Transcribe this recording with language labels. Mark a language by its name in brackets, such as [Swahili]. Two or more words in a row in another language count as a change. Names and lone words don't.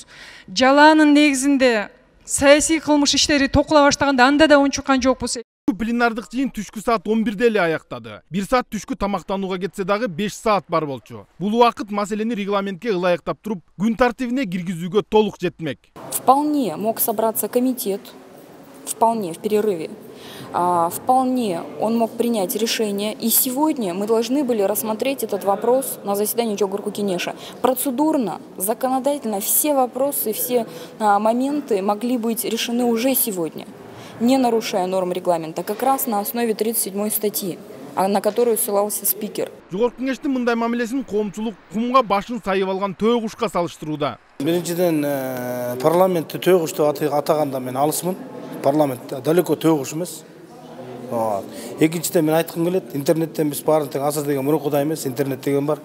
[Kyrgyz] Жалаанын негизинде саясий кылмыш иштери токула баштаганда анда да унчуккан жокпуз. Пленардык жыйын түшкү саат 11-де эле аяктады. 1 саат түшкү тамактанууга кетсе дагы 5 саат бар болчу. Бул убакыт маселени регламентке ылайыктап туруп, күн тартибине киргизүүгө толук жетмек. [Russian] Вполне мог собраться комитет, вполне в перерыве. Вполне он мог принять решение. И сегодня мы должны были рассмотреть этот вопрос на заседании Чогурку Кенеша. Процедурно, законодательно все вопросы, все моменты могли быть решены уже сегодня, не нарушая норм регламента, как раз на основе 37 статьи, на которую ссылался спикер. [Kyrgyz] Жогорку Кеңештин мындай мамилесин коомчулук кумга башын сайып алган төө кушка салыштырууда. Биринчиден парламентти төө куш деп атаганда мен алысмын. Парламент далеко төө куш эмес. Экинчиден мен айткым келет, интернеттен биз баарын тең азыр деген мурункудай эмес, интернет деген бар.